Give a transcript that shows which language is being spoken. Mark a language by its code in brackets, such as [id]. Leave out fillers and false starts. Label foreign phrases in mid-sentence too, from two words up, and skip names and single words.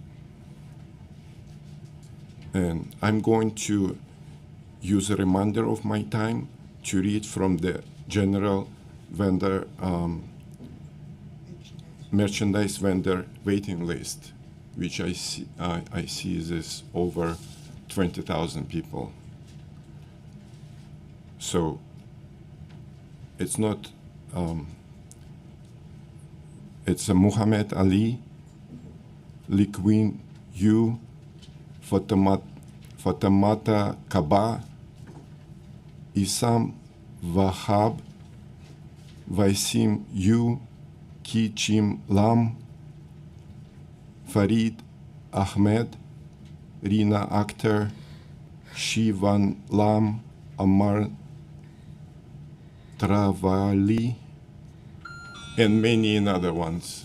[en] And I'm going to use a remainder of my time to read from the general vendor merchandise vendor waiting list, which I see is over 20,000 people. So it's not, it's a Muhammad Ali, Liquin Yu, Fatamata Kaba, Isam Wahab, Vaisim Yu, Ki Chim Lam, Farid Ahmed, Rina Akhtar, Shivan Lam, Amar Travali, and many other ones.